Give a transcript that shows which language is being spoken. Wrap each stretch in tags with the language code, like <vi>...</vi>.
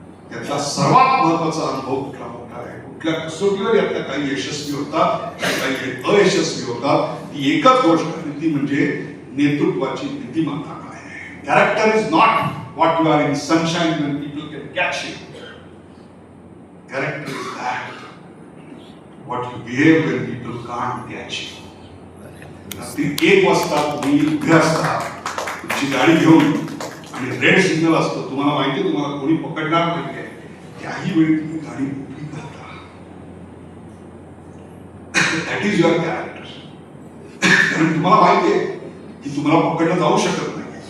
<mr>त्यातला सर्वात महत्वाचा अनुभव कुठला मोठा आहे, कुठल्या कसोटीवर यातल्या काही यशस्वी होतात, काही अयशस्वी होतात. ती एकच गोष्ट ती म्हणजे नेतृत्वाची नीतिमत्ता काय आहे.</mr> <en>Character is not what you are in sunshine when people can catch you. Character is that what you behave when people can't catch you.</en> <mr>रात्री 1 वाजता तुम्ही उभे असता तुमची गाडी घेऊन आणि रेड सिग्नल असतो, तुम्हाला माहिती आहे तुम्हाला कोणी पकडणार नाही, त्याही वेळी तुम्ही गाडी उभी करता.</mr> <en>That is your character.</en> <mr>कारण तुम्हाला माहिती आहे की तुम्हाला पकडलं जाऊ शकत नाही.</mr>